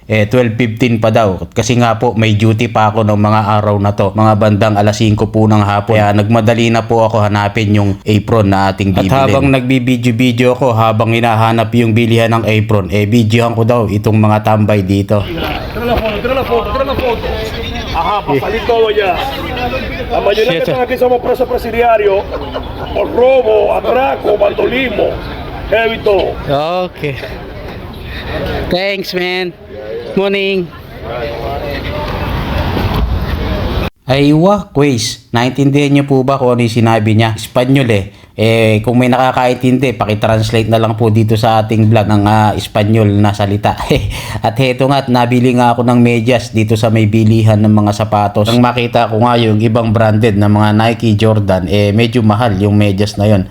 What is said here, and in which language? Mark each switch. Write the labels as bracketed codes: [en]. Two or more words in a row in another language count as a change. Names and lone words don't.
[tl] 12:15 pa daw. Kasi nga po may duty pa ako ng mga araw na to. Mga bandang alas 5 po ng hapon. Kaya nagmadali na po ako hanapin yung apron na ating bibilin. At habang nagbibideo ko, habang hinahanap yung bilihan ng apron, videohan ko daw itong mga tambay dito. [es] Tira la foto. Ajá, pasadito allá. La mayoría que están aquí somos presos presidiarios por robo, atraco, vandalismo. Heavy todo. [en] Okay. Thanks man. Morning. Aywa, quiz. [tl] Naintindihan niyo po ba kung ano yung sinabi niya? Espanyol kung may nakakaintindi, pakitranslate na lang po dito sa ating vlog ng Espanyol na salita. At heto nga, nabili nga ako ng medyas dito sa may bilihan ng mga sapatos. Nang makita ko nga yung ibang branded na mga Nike, Jordan, medyo mahal yung medyas na yon.